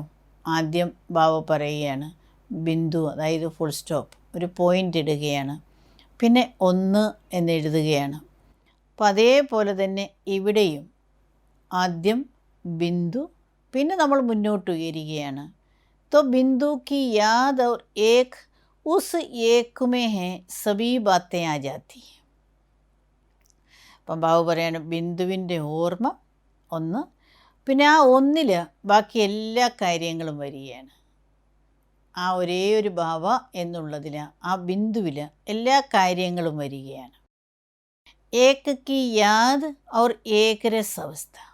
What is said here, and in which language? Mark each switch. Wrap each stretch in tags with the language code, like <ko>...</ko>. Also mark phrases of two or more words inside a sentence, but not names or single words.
<ml>ആദ്യം ബാബ പറയുകയാണ് ബിന്ദു, അതായത് ഫുൾ സ്റ്റോപ്പ്, ഒരു പോയിൻ്റ് ഇടുകയാണ്, പിന്നെ ഒന്ന് എന്നെഴുതുകയാണ്. അപ്പോൾ അതേപോലെ തന്നെ ഇവിടെയും ആദ്യം ബിന്ദു, പിന്നെ നമ്മൾ മുന്നോട്ട് ഉയരുകയാണ്.</ml> <hi>तो बिंदु की याद और एक उस एक में है सभी बातें आ जाती हैं.</hi> <ml>അപ്പം ബാബു പറയാണ് ബിന്ദുവിൻ്റെ ഓർമ്മ ഒന്ന്, പിന്നെ ആ ഒന്നിൽ ബാക്കി എല്ലാ കാര്യങ്ങളും വരികയാണ്. ആ ഒരേ ഒരു ബാവ എന്നുള്ളതിൽ, ആ ബിന്ദുവിൽ എല്ലാ കാര്യങ്ങളും വരികയാണ്.</ml> <hi>एक की याद और एक रस अवस्था.</hi>